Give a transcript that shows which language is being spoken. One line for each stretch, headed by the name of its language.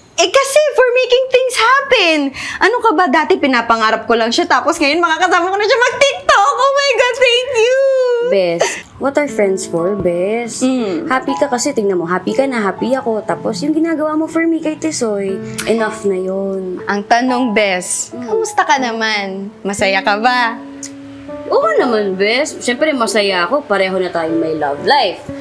English: Eh kasi for making things happen.
Filipino: Ano ka ba, dati pinapangarap ko lang siya tapos ngayon makakasama ko na siya mag-TikTok.
English: Oh my God, thank you! Bes, what are friends for, Bes?
Filipino: Happy ka kasi, tingnan mo, happy ka na, happy ako. Tapos yung ginagawa mo for me kay Tisoy, enough na yun. Ang tanong, Bes, kamusta ka naman? Masaya ka ba? Oo naman, Bes. Siyempre, masaya ako. Pareho na tayong may love life.